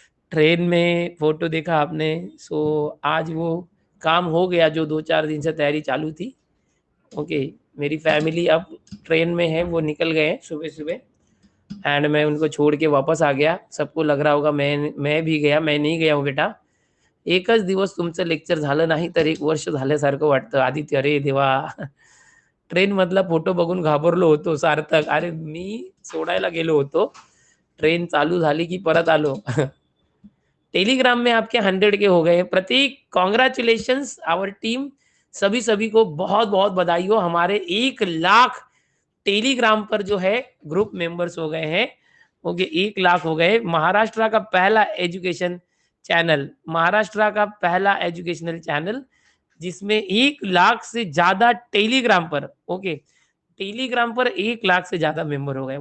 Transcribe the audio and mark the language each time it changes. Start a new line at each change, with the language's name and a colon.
Hindi: Train में photo देखा आपने, सो आज वो काम हो गया जो 2-4 दिन से तैयारी चालू थी। ओके, मेरी फैमिली अब ट्रेन में है, वो निकल गए हैं सुबह सुबह, एंड मैं उनको छोड़ के वापस आ गया। सबको लग रहा होगा मैं भी गया, मैं नहीं गया हूँ बेटा।
Marathi: एकच दिवस तुमचं लेक्चर झालं नाही तर 1 वर्ष झाल्यासारखं वाटतं आदित्य. अरे देवा, ट्रेन मधला फोटो बघून घाबरलो होतो सार्थक. अरे मी सोडायला गेलो होतो, ट्रेन चालू झाली की परत आलो।
Hindi: टेलीग्राम में आपके 100 के हो गए। प्रतीक,
English: congratulations our team,
Hindi: सभी सभी को बहुत बहुत बधाई हो। हमारे 1 लाख टेलीग्राम पर जो है ग्रुप मेंबर्स हो गए हैं। ओके, 1 लाख हो गए। महाराष्ट्र का पहला एजुकेशन चैनल, महाराष्ट्र का पहला एजुकेशनल चैनल जिसमें 1 लाख से ज्यादा टेलीग्राम पर, ओके टेलीग्राम पर 1 लाख से ज्यादा मेंबर हो गए।